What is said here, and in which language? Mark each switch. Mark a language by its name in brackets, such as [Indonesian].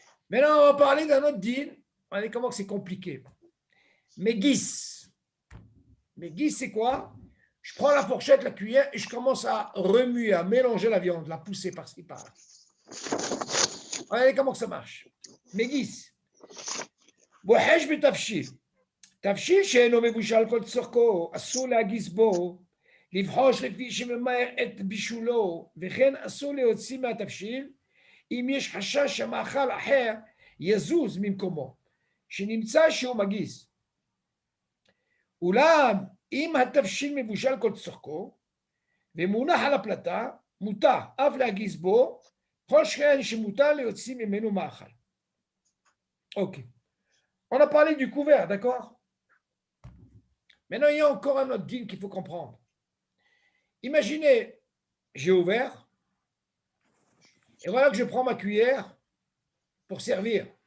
[French] Maintenant, on va parler d'un autre deal. Allez, comment c'est compliqué. Megis. Megis, c'est quoi? Je prends la fourchette, la cuillère et je commence à remuer, à mélanger la viande, la pousser par-ci, par-là. Regardez comment ça marche. Megis. [Hebrew] בוחש בתבשיל. תבשיל שאינו מבושל כל צורכו, אסור להגיס בו, לבחוש לפי שממהר את בישולו, וכן אסור להוציא מהתבשיל, אם יש חשש שהמאכל אחר יזוז ממקומו, שנמצא שהוא מגיס. אולם, אם התבשיל מבושל כל צורכו, ומונח על הפלטה, מותר אף להגיס בו, כל שכן שמותר להוציא ממנו מאכל. אוקיי. [French] On a parlé du couvert, d'accord? Maintenant, il y a encore un autre deal qu'il faut comprendre. Imaginez, j'ai ouvert, et voilà que je prends ma cuillère pour servir.